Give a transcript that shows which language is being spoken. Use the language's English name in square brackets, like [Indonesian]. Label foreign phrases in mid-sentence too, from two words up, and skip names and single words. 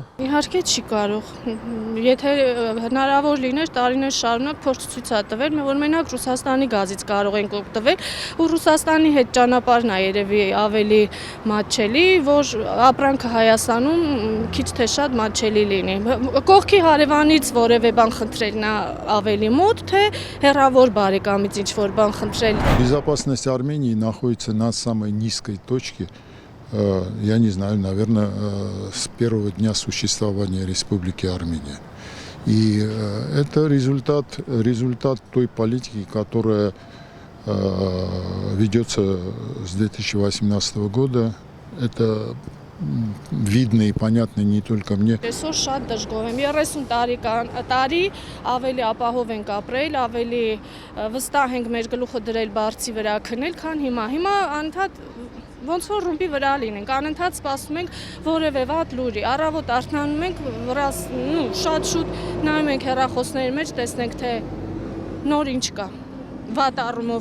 [Armenian] Իհարկե չի կարող։ Եթե հնարավոր լիներ տարիներ շարունակ փորձ ցույց է տվել, որ մենակ Ռուսաստանի գազից կարող ենք օգտվել, ու Ռուսաստանի հետ ճանապարհն է երևի ավելի մատչելի, որ ապրանքը Հայաստանում քիչ թե շատ մատչելի լինի։ Կողքի հարևանից որևէ бан խնդրելն է ավելի մոտ, թե հեռավոր բարեկամից ինչ-որ բան խնդրել։ [Russian] Безопасность Армении находится на самой низкой точке. Я не знаю, наверное, с первого дня существования Республики Армения. И это результат той политики, которая ведется с 2018 года. Это видно и понятно не только мне. [Armenian] Այսօր շատ դժգոհ եմ 30 տարի ավելի ապահով ենք ապրել, ավելի վստահ ենք մեր գլուխը դրել բարձի վրա քնել, քան հիմա։ Հիմա անընդհատ ոնց որ ռումբի վրա լինենք, անընդհատ սպասում ենք որևէ վատ լուրի։ Առավոտ արթնանում ենք, շատ շուտ նայում ենք հեռախոսների մեջ, տեսնենք թե նոր ինչ կա։ Վատ առումով։